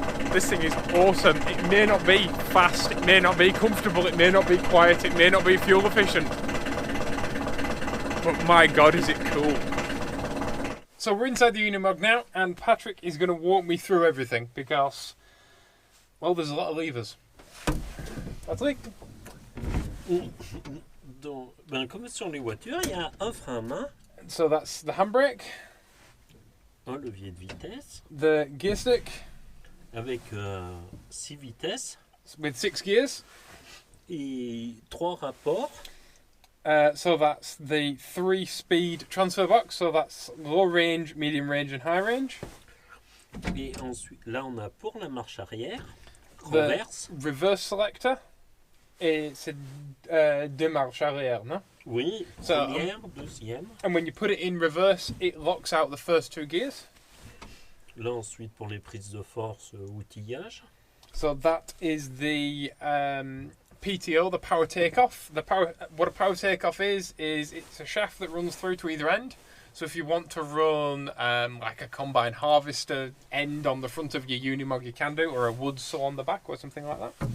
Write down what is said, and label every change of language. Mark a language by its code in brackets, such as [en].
[en] This thing is awesome. It may not be fast, it may not be comfortable, it may not be quiet, it may not be fuel efficient, but my god is it cool. So we're inside the Unimog now, and Patrick is going to walk me through everything because, well, there's a lot of levers. Patrick? [fr] Donc, comme sur les voitures, il y a un frein à main. [en] So that's the handbrake. [fr] un levier de vitesse [en] the gear stick [fr] avec 6 vitesses [en] with 6 gears. [fr] et 3 rapports. [en] So that's the 3-speed transfer box. So that's low range, medium range, and high range. [fr] Et ensuite, là, on a pour la marche arrière, [en] The [fr] renverse. [en] reverse selector. [fr] Et c'est deux marches arrière, no? Oui, [en] So, [fr] première, deuxième. [en] And when you put it in reverse, it locks out the first 2 gears. [fr] Là, ensuite, pour les prises de force, outillage. [en] So that is the PTO, the power takeoff. What a power takeoff is it's a shaft that runs through to either end. So if you want to run like a combine harvester end on the front of your Unimog, you can do, or a wood saw on the back, or something like that.